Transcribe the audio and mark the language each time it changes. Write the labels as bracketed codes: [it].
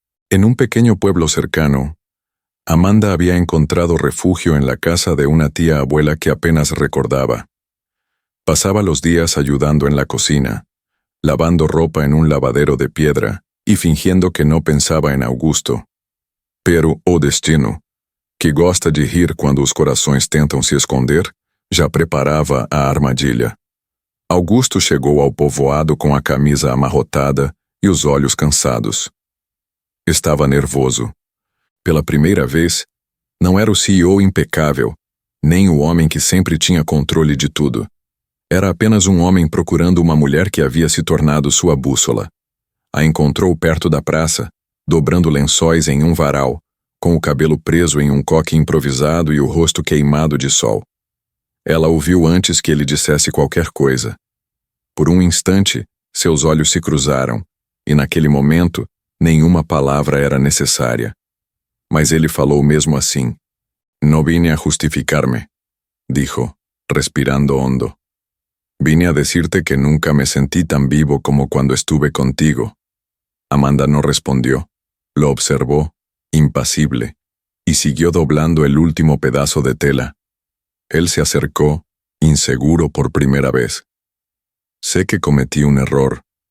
[es] En un pequeño pueblo cercano, Amanda había encontrado refugio en la casa de una tía abuela que apenas recordaba. Pasaba los días ayudando en la cocina, lavando ropa en un lavadero de piedra y fingiendo que no pensaba en Augusto. [pt] Pero o destino, que gosta de rir quando os corações tentam se esconder, já preparava a armadilha. Augusto chegou ao povoado com a camisa amarrotada e os olhos cansados. Estava nervoso. Pela primeira vez, não era o CEO impecável, nem o homem que sempre tinha controle de tudo. Era apenas um homem procurando uma mulher que havia se tornado sua bússola. A encontrou perto da praça, dobrando lençóis em um varal, com o cabelo preso em um coque improvisado e o rosto queimado de sol. Ela o viu antes que ele dissesse qualquer coisa. Por um instante, seus olhos se cruzaram, e naquele momento, nenhuma palavra era necessária. Mas ele falou mesmo assim. [es] No vine a justificar-me, dijo, respirando hondo. Vine a decirte que nunca me sentí tan vivo como cuando estuve contigo. Amanda no respondió. Lo observó, impasible, y siguió doblando el último pedazo de tela. Él se acercó, inseguro por primera vez. Sé que cometí un error.